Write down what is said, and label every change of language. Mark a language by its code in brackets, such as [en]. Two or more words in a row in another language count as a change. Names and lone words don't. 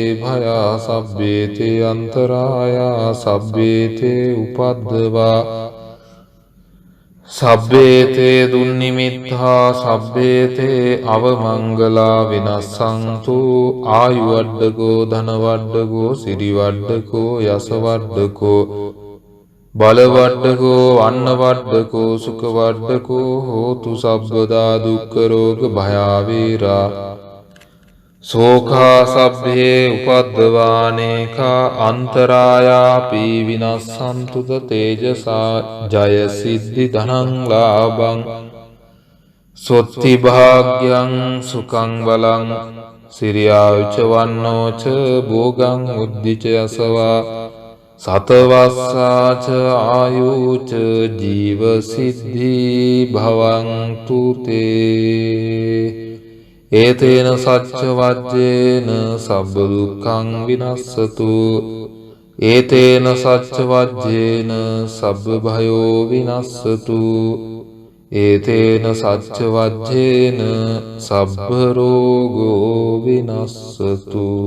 [pi] භයා සබ්බේතේ අන්තරායා සබ්බේතේ උපද්දවා සබ්බේතේ දුන්නිමිත්තා සබ්බේතේ අවමංගලා විනස්සන්තු ආයුවඩ්ඩකෝ ධනවඩ්ඩකෝ සිරිවඩ්ඩකෝ යසවඩ්ඩකෝ බලවඩ්ඩකෝ වන්නවඩ්ඩකෝ සුඛවඩ්ඩකෝ හෝතු සබ්බදා දුක්ඛ රෝග භයාවේරා සෝඛා සබ්බේ උපද්දවානේකා අන්තරායාපි විනස්සන්තුද තේජසා ජය සිද්ධි ධනං ලාභං සොත්ති භාග්‍යං සුඛං බලං සිරියාච වන්නෝච භෝගං උද්ධිච යසවා සතවස්සාච ආයුච ජීව සිද්ධි භවන්තු තේ ඒතේන සච්ච වජ්ජේන සබ්බ දුක්ඛං විනස්සතු ඒතේන සච්ච වජ්ජේන සබ්බ භයෝ විනස්සතු ඒතේන සච්ච වජ්ජේන සබ්බ රෝගෝ විනස්සතු